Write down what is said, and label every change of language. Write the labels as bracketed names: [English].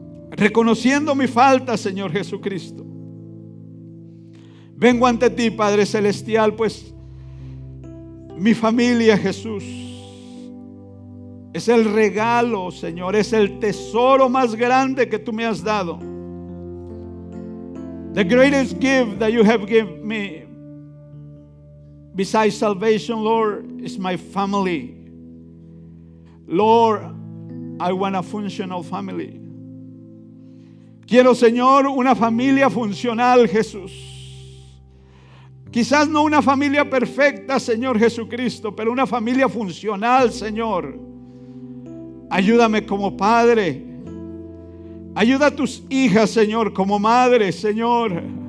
[Spanish] Reconociendo mi falta, Señor Jesucristo. Vengo ante ti, Padre Celestial, pues mi familia, Jesús, es el regalo, Señor, es el tesoro más grande que tú me has dado. [English] The greatest gift that you have given me, besides salvation, Lord, is my family. Lord, I want a functional family. [Spanish] Quiero, Señor, una familia funcional, Jesús. Quizás no una familia perfecta, Señor Jesucristo, pero una familia funcional, Señor. Ayúdame como padre. Ayuda a tus hijas, Señor, como madre, Señor,